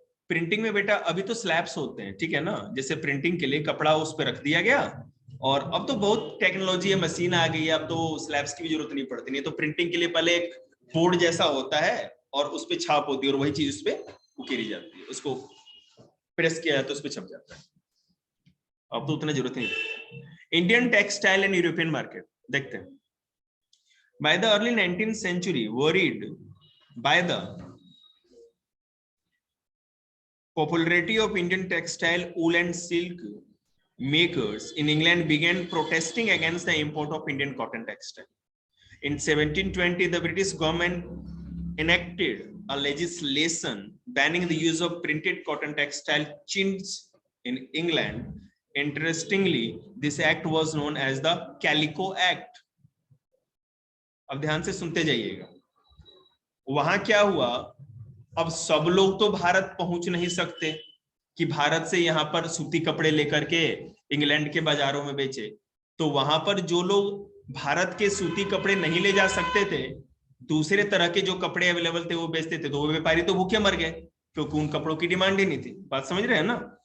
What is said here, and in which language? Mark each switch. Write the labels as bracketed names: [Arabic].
[Hindi] Printing में बेटा अभी तो स्लैब्स होते हैं, ठीक है ना, जैसे प्रिंटिंग के लिए कपड़ा उस पर रख दिया गया, और अब तो बहुत टेक्नोलॉजी है, मशीन आ गई है, अब तो स्लैब्स की भी जरूरत नहीं पड़ती। नहीं तो प्रिंटिंग के लिए पहले एक बोर्ड जैसा होता है और उस पर छाप होती है, और वही चीज उस पर उकेरी जाती है, उसको प्रेस किया जाता है, उस पर छप जाता है। अब तो उतना जरूरत नहीं। [English] Indian textile and European market [Hindi] देखते हैं। [English] By the early 19th century, worried by the popularity of Indian textile, wool and silk makers in England began protesting against the import of Indian cotton textile. In 1720, the British government enacted a legislation banning the use of printed cotton textile chintz in England. Interestingly, this act was known as the Calico Act. [Hindi] अब ध्यान से सुनते जाइएगा, वहां क्या हुआ, अब सब लोग तो भारत पहुंच नहीं सकते कि भारत से यहाँ पर सूती कपड़े लेकर के इंग्लैंड के बाजारों में बेचे। तो वहां पर जो लोग भारत के सूती कपड़े नहीं ले जा सकते थे, दूसरे तरह के जो कपड़े अवेलेबल थे वो बेचते थे, तो वो व्यापारी तो भूखे मर गए, क्योंकि उन कपड़ों की डिमांड ही नहीं थी। बात समझ रहे हैं ना।